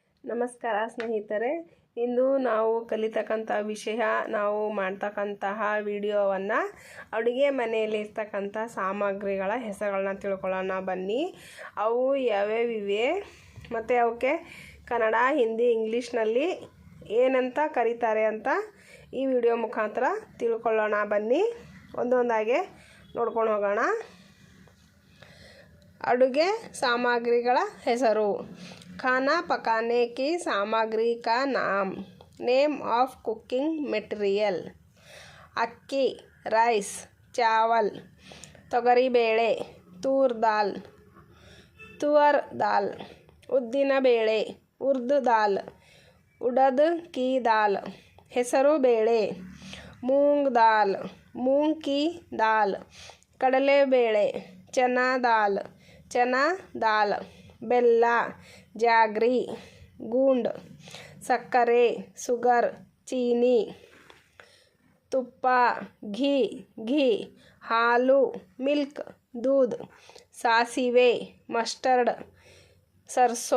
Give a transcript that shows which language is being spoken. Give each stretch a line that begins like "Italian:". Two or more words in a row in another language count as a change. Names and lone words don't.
Kannada: ನಮಸ್ಕಾರ ಸ್ನೇಹಿತರೆ, ಇಂದು ನಾವು ಕಲಿತಕ್ಕಂಥ ವಿಷಯ, ನಾವು ಮಾಡ್ತಕ್ಕಂತಹ ವಿಡಿಯೋವನ್ನು ಅಡುಗೆ ಮನೆಯಲ್ಲಿ ಇರ್ತಕ್ಕಂಥ ಸಾಮಗ್ರಿಗಳ ಹೆಸರುಗಳನ್ನ ತಿಳ್ಕೊಳ್ಳೋಣ ಬನ್ನಿ. ಅವು ಯಾವ್ಯಾವಿವೆ ಮತ್ತು ಅವಕ್ಕೆ ಕನ್ನಡ, ಹಿಂದಿ, ಇಂಗ್ಲೀಷ್ನಲ್ಲಿ ಏನಂತ ಕರೀತಾರೆ ಅಂತ ಈ ವಿಡಿಯೋ ಮುಖಾಂತರ ತಿಳ್ಕೊಳ್ಳೋಣ ಬನ್ನಿ. ಒಂದೊಂದಾಗೆ ನೋಡ್ಕೊಂಡು ಹೋಗೋಣ. ಅಡುಗೆ ಸಾಮಗ್ರಿಗಳ ಹೆಸರು.
Hindi: खाना पकाने की सामग्री का नाम,
English: name of cooking material.
Hindi: अक्की राइस, चावल.
Kannada: ತೊಗರಿ ಬೇಳೆ
Hindi: तूर दाल, तुअर दाल.
Kannada: ಉದ್ದಿನ ಬೇಳೆ
Hindi: उर्द दाल, उड़द की दाल.
Kannada: ಹೆಸರು ಬೇಳೆ
Hindi: मूंग दाल, मूंग की दाल.
Kannada: ಕಡಲೆ ಬೇಳೆ
Hindi: चना दाल, चना दाल.
Kannada: ಬೆಲ್ಲ ಜಾಗ್ರಿ, ಗೂಂಡ್. ಸಕ್ಕರೆ ಸುಗರ್, ಚೀನಿ.
Hindi: ತುಪ್ಪ घी, घी.
Kannada: ಹಾಲು ಮಿಲ್ಕ್, दूध. ಸಾಸಿವೆ ಮಸ್ಟರ್ಡ್, ಸರ್ಸೋ.